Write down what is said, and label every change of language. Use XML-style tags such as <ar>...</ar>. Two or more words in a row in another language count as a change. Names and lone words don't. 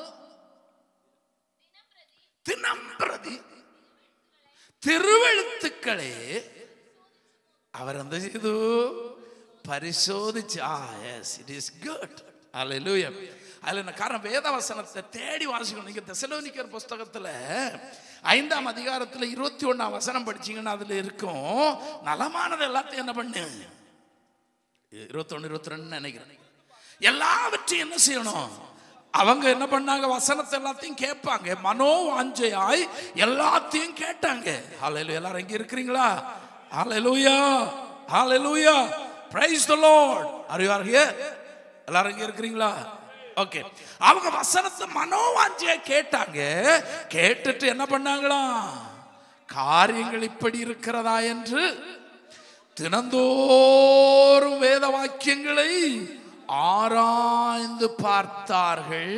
<ml>ദിനംപ്രതി തിരുവെഴുത്തുക്കളെ അവരെന്ത് ചെയ്തു പരിശോധിച്ച്</ml> <en>yes it is good</en> <ml>ഹല്ലേലൂയ അല്ല കാരണം വേദവസനത്തെ തേടി വാസിക്കണം നിങ്ങൾ തെസലോനിക്കർ പുസ്തകത്തിൽ</ml> <ta>5ஆம் அதிகாரத்தில் 21ஆம் வசனம் படிச்சீங்கன்னா அதுல இருக்கும் நலமானது எல்லாத்தையும் என்ன பண்ணு 21 22 நினைக்கிறேன் எல்லாவற்றையும் என்ன செய்யணும் அவங்க என்ன பண்ணாங்க வசனத்தை எல்லாத்தையும் கேட்பாங்க மனோவாஞ்சையாய் எல்லாத்தையும் கேட்டாங்க ஹல்லேலூயா எல்லாரும் இங்க இருக்கிறீங்களா ஹல்லேலூயா ஹல்லேலூயா</ta> <en>praise the lord are you here</en> <ta>எல்லாரும் இங்க இருக்கிறீங்களா ஓகே அவங்க வசனத்தை மனோவாஞ்சையா கேட்டாங்க கேட்டுட்டு என்ன பண்ணாங்களா காரியங்கள் இப்படி இருக்கிறதா என்று தினந்தோறும் வேத வாக்கியங்களை ஆராய்ந்து பார்த்தார்கள்.</ta>